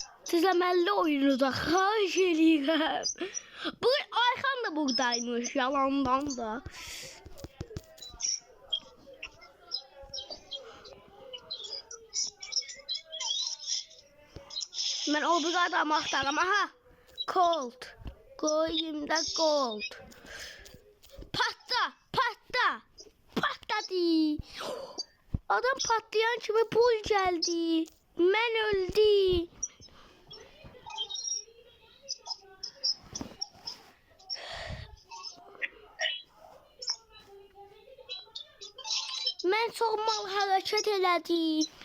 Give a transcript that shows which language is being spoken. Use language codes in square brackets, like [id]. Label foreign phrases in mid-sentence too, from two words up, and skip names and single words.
[az] izləməli oyunu da xahiş eləyirəm. Bu Ayxan da buradaymış, yalandan da. Mən o bir adamı axtarım. Aha, gold. [tr] Koyayım da gold. Patla, patla. Patladı. [az] Adam patlayan kimi pul gəldi. Mən öldüm. Mən çox mal hərəkət elədim.